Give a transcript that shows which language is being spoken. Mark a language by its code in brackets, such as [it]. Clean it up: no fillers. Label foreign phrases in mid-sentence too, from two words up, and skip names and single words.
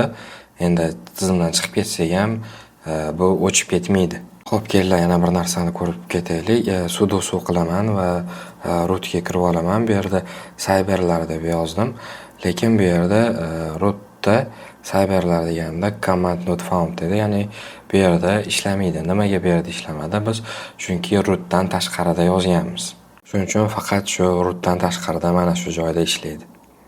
[uz] Endi tizimdan chiqib ketsak ham bu o'chib ketmaydi. Xo'p, kelinglar yana bir narsani ko'rib ketaylik. Sudo qilaman va rootga kirib olaman. Bu yerda cyberlar deb yozdim, lekin bu yerda rootda cyberlar deganda [en] command not found [uz] dedi. Ya'ni bu yerda ishlamaydi. Nimaga bu yerda ishlamadi? Biz chunki rootdan tashqarida yozganmiz. Shuning uchun faqat shu rootdan tashqarida mana shu joyda ishlaydi.